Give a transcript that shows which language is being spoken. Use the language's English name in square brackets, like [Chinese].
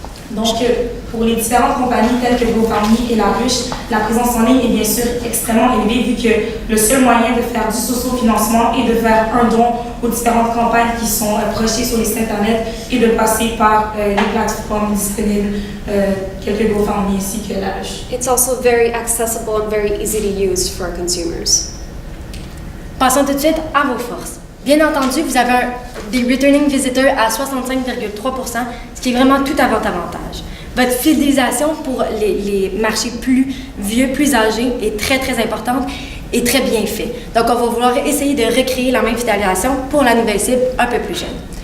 [French] Donc, pour les différentes compagnies telles que GoFundMe et La Ruche, la présence en ligne est bien sûr extrêmement élevée vu que le seul moyen de faire du socio-financement est de faire un don aux différentes campagnes qui sont projetées sur les sites Internet et de passer par les plateformes disponibles telles que GoFundMe ainsi que La Ruche. [English] It's also very accessible and very easy to use for consumers. [French] Passons tout de suite à vos forces. Bien entendu, vous avez des [English] returning visitors [French] à 65,3%, ce qui est vraiment tout à votre avantage. Votre fidélisation pour les marchés plus vieux, plus âgés est très importante et très bien fait. Donc, on va vouloir essayer de recréer la même fidélisation pour la nouvelle cible un peu plus jeune.